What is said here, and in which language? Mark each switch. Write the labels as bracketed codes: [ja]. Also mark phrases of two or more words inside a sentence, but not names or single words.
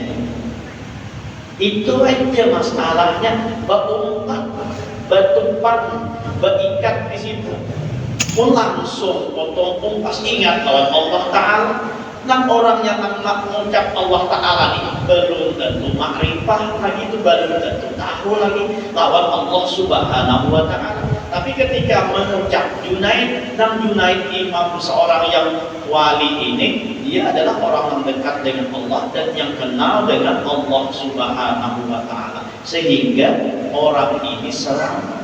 [id] Itu aja masalahnya, berumpat, bertumpan, berikat di situ. [bjn] Mun langsung potong pas ingat lawan [ar] الله تعالى. [bjn] Nang orangnya nang mengucap [ar] الله تعالى [bjn] ini belum tentu makrifah lagi, itu belum tentu tahu lagi lawan Allah [ar] سبحانه وتعالى. [id] Tapi ketika mengucap Junaid, nang Junaid imam seorang yang wali ini, dia adalah orang yang dekat dengan Allah dan yang kenal dengan Allah [ar] سبحانه وتعالى, [id] sehingga orang ini selamat.